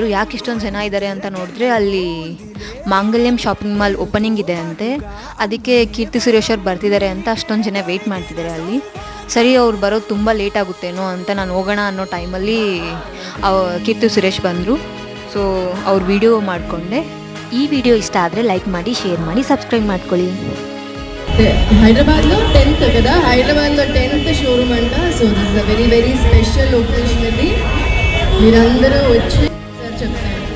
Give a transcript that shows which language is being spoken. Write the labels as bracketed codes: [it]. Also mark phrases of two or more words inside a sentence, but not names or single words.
[kn] ಯಾಕೆ ಇಷ್ಟೊಂದು ಜನ ಇದ್ದಾರೆ ಅಂತ ನೋಡಿದ್ರೆ ಅಲ್ಲಿ ಮಾಂಗಲ್ಯಂ ಶಾಪಿಂಗ್ ಮಾಲ್ ಓಪನಿಂಗ್ ಇದೆ ಅಂತೆ. ಅದಕ್ಕೆ ಕೀರ್ತಿ ಸುರೇಶ್ ಅವ್ರು ಬರ್ತಿದ್ದಾರೆ ಅಂತ ಅಷ್ಟೊಂದು ಜನ ವೆಯ್ಟ್ ಮಾಡ್ತಿದ್ದಾರೆ ಅಲ್ಲಿ. ಸರಿ, ಅವ್ರು ಬರೋದು ತುಂಬ ಲೇಟ್ ಆಗುತ್ತೇನೋ ಅಂತ ನಾನು ಹೋಗೋಣ ಅನ್ನೋ ಟೈಮಲ್ಲಿ ಕೀರ್ತಿ ಸುರೇಶ್ ಬಂದರು. ಸೊ ಅವ್ರ ವಿಡಿಯೋ ಮಾಡಿಕೊಂಡೆ. ಈ ವಿಡಿಯೋ ಇಷ್ಟ ಆದರೆ లైక్ ಮಾಡಿ, షేర్ ಮಾಡಿ, సబ్స్క్రైబ్ ಮಾಡ್ಕೊಳ್ಳಿ. [te] హైదరాబాద్లో 10th కదా, హైదరాబాద్లో 10th షోరూమ్ అంట. [en] So this is a very very special occasion. [te] ఇది మీరందరూ వచ్చి చెప్తారు.